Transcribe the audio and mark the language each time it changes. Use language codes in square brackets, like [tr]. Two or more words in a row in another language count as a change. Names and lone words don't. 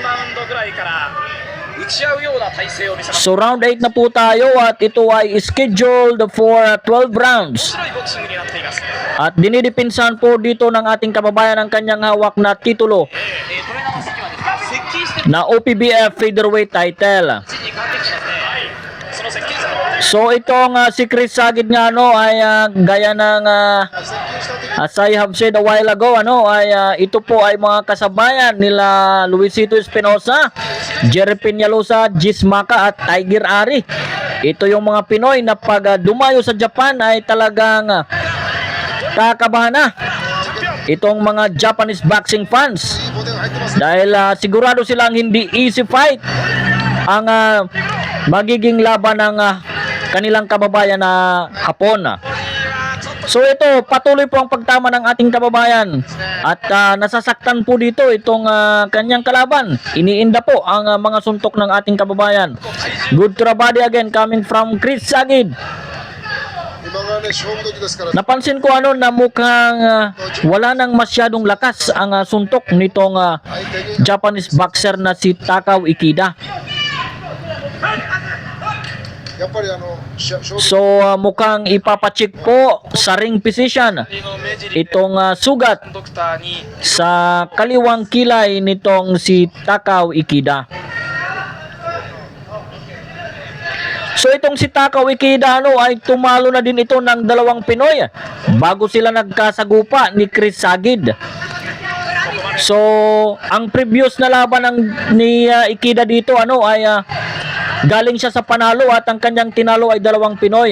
[ja] 使っていましたチャレンジャーの池田ですが、4ラウンドぐらいから受ち合うような体勢を見せます。 [tl] So round 8 na po tayo at ito ay [en] scheduled for 12 rounds. [ja] 面白いボクシングになっています。 [tl] At dinidipinsahan po dito ng ating kababayan ang kanyang hawak na titulo [ja] トレーナーの席はですね、接近してる [en] na OPBF featherweight title. [ja] 位置に変わってきてますね。その接近戦 [tl] So itong si Chris Sagid nga ay gaya ng [ja] 接近した時 [en] as I have said a while ago [tl] ito po ay mga kasabayan nila Luisito Espinosa, Jerry Peñalosa, Jis Maka at Tiger Ari. Ito yung mga Pinoy na pag dumayo sa Japan ay talagang kakabahan na itong mga [en] Japanese boxing fans [ja] いいボテが入ってますね [tl] dahil sigurado silang hindi [en] easy fight [tl] ang magiging laban ng kanilang kababayan na Hapon. So ito, patuloy po ang pagtama ng ating kababayan at nasasaktan po dito itong kanyang kalaban. Iniinda po ang mga suntok ng ating kababayan. [en] Good to the body again coming from Chris Sagid. [ja] 今がね勝負時ですから [tl] Napansin ko na mukhang wala nang masyadong lakas ang suntok nitong [ja] 相手に [en] Japanese boxer [tl] na si Takao Ikeda. [ja] やっぱり勝負 [tl] So mukhang ipapacheck po sa [en] ring position [ja] の明治リ [tl] itong sugat [ja] ドクターに [tl] sa kaliwang kilay nitong si Takao Ikeda. So itong si Takao Ikeda ay tumalo na din ito ng dalawang Pinoy bago sila nagkasagupa ni Chris Sagid. So ang previous na laban ni Ikeda dito ay galing siya sa panalo at ang kanyang tinalo ay dalawang Pinoy.